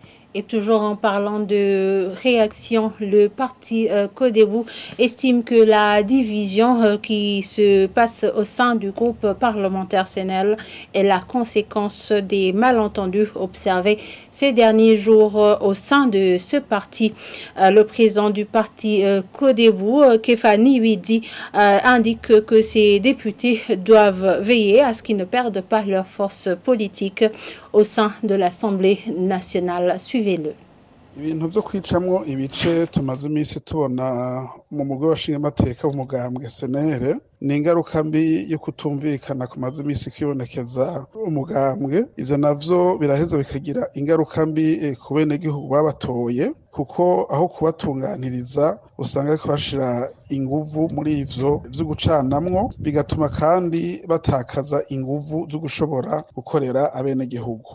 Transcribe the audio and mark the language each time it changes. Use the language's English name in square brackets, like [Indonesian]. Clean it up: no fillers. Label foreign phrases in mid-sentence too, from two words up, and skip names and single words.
[French] Et toujours en parlant de réaction, le parti Codebou estime que la division qui se passe au sein du groupe parlementaire CNL est la conséquence des malentendus observés ces derniers jours au sein de ce parti. Le président du parti Codebou, Kefani Widi, indique que ces députés doivent veiller à ce qu'ils ne perdent pas leur force politique au sein de l'Assemblée nationale. Suivez-le. [Rundi] Ibintu byo kwicamwo ibice tumaze iminsi tubona mu mugwi w'abashingamateka w'umugambwe SNL ni ingaruka mbi yo kutumvikana kumaze iminsi kwibonekeza umugambwe. Ivyo navyo biraheza bikagira ingaruka mbi ku benegihugu babatoye, kuko aho kubatunganiriza usanga ko bashira inguvu muri ivyo vyo gucanamwo, bigatuma kandi batakaza inguvu zo gushobora gukorera abenegihugu.